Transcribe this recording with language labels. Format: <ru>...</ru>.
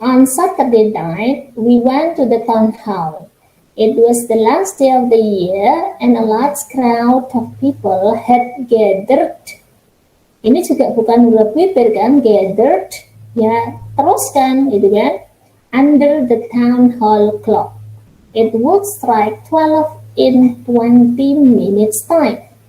<en>On Saturday night, we went to the town hall. It was the last day of the year, and a large crowd of people had gathered.</en> <id>Ini juga bukan huruf bibir kan, gathered. Ya, teruskan, gitu kan.</id> <en>Under the town hall clock. It would strike 12 in 20 minutes time.</en>